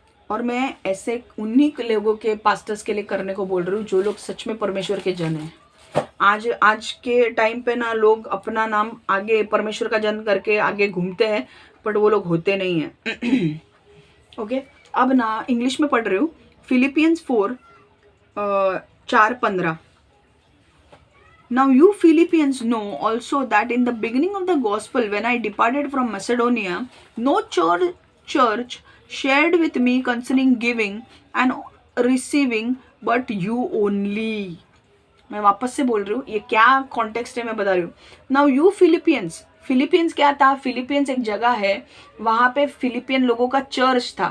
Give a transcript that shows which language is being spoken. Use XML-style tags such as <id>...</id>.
<hi>और मैं ऐसे उन्हीं लोगों के पास्टर्स के लिए करने को बोल रही हूँ जो लोग सच में परमेश्वर के जन हैं। आज के टाइम पे ना लोग अपना नाम आगे परमेश्वर का जन करके आगे घूमते हैं, बट वो लोग होते नहीं हैं। ओके, अब ना इंग्लिश में पढ़ रही हूँ, Philippians 4:4-15।</hi> <en>Now you Philippians know also that in the beginning of the gospel, when I departed from Macedonia, no church shared with me concerning giving and receiving, but you only.</en> <hi>मैं वापस से बोल रही हूँ, ये क्या कॉन्टेक्स्ट है मैं बता रही हूँ।</hi> <en>now you Philippines</en> <hi>क्या था? फिलिपियंस एक जगह है, वहाँ पे फिलिपियन लोगों का चर्च था।</hi>